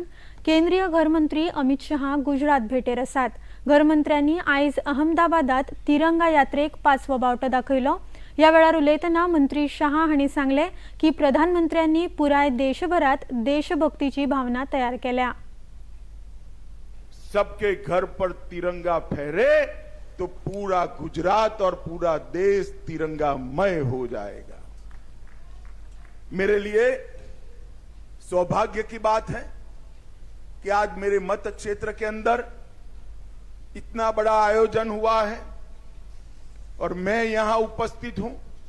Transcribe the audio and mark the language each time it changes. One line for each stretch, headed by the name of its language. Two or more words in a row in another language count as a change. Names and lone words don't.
Konkani: केंद्रीय गृहमंत्री अमित शाह गुजरात भेटेर आसात। गृहमंत्र्यांनी आयज अहमदाबादात तिरंगा यात्रेक 5वो बावटो दाखयलो। या वेळार उलयतना मंत्री शाह हांणी सांगले की प्रधानमंत्र्यांनी पुराय देशभरात देशभक्तीची भावना तयार केल्या।
Hindi: सबके घर पर तिरंगा फहरे तो पूरा गुजरात और पूरा देश तिरंगामय हो जाएगा। मेरे लिए सौभाग्य की बात है कि आज मेरे मत क्षेत्र के अंदर इतना बड़ा आयोजन हुआ है और मैं यहां उपस्थित हूं।